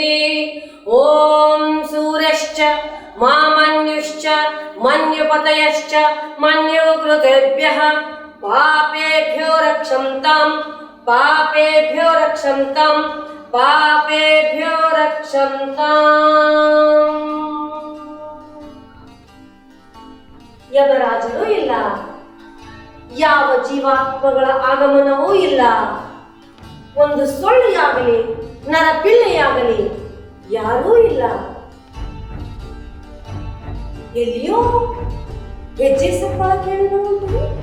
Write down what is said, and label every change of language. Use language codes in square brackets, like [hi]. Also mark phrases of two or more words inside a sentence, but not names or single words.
[sa] ॐ सूर्यश्च मामन्युश्च मन्युपतयश्च मन्युकृतेभ्यः पापेभ्यो रक्षन्ताम् पापेभ्यो रक्षन्ताम् पापेभ्यो रक्षन्ताम्। [kn] ಯಮರಾಜನೂ ಇಲ್ಲ, ಯಾವ ಜೀವಾತ್ಮಗಳ ಆಗಮನವೂ ಇಲ್ಲ. ಒಂದು ಸೊಳ್ಳೆಯಾಗಲಿ ನರಪಿಳ್ಳೆಯಾಗಲಿ ಯಾರೂ ಇಲ್ಲ. ಎಲ್ಲಿಯೋ ಹೆಜ್ಜೆ ಸಪ್ಪಳ ಕೇಳಿದವಂತೆ.